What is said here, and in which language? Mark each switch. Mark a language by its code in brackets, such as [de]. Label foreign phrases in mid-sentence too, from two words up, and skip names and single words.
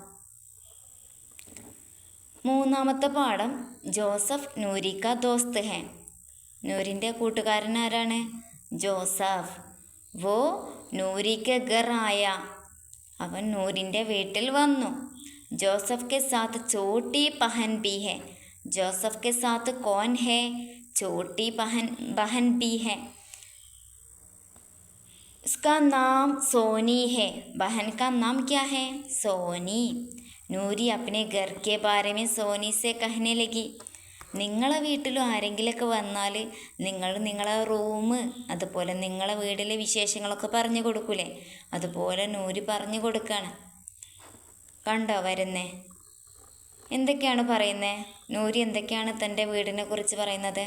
[ml] മൂന്നാമത്തെ പാഠം [hi] जोसेफ़ नूरी का दोस्त है, [ml] നൂരിൻ്റെ കൂട്ടുകാരൻ ആരാണ്? ജോസഫ്. [hi] वो नूरी के घर आया, [ml] അവൻ നൂരിൻ്റെ വീട്ടിൽ വന്നു. [hi] जोसेफ़ के साथ छोटी बहन भी है, जोसेफ़ के साथ कौन है? छोटी बहन भी है. उसका नाम सोनी है. बहन का नाम क्या है? सोनी. नूरी अपने घर के बारे में सोनी से कहने लगी. [ml] നിങ്ങളെ വീട്ടിലും ആരെങ്കിലുമൊക്കെ വന്നാൽ നിങ്ങളെ റൂം, അതുപോലെ നിങ്ങളെ വീട്ടിലെ വിശേഷങ്ങളൊക്കെ പറഞ്ഞു കൊടുക്കൂലേ, അതുപോലെ നൂരി പറഞ്ഞു കൊടുക്കുകയാണ്. കണ്ടോ വരുന്നേ? എന്തൊക്കെയാണ് പറയുന്നത്? നൂരി എന്തൊക്കെയാണ് തൻ്റെ വീടിനെ കുറിച്ച് പറയുന്നത്?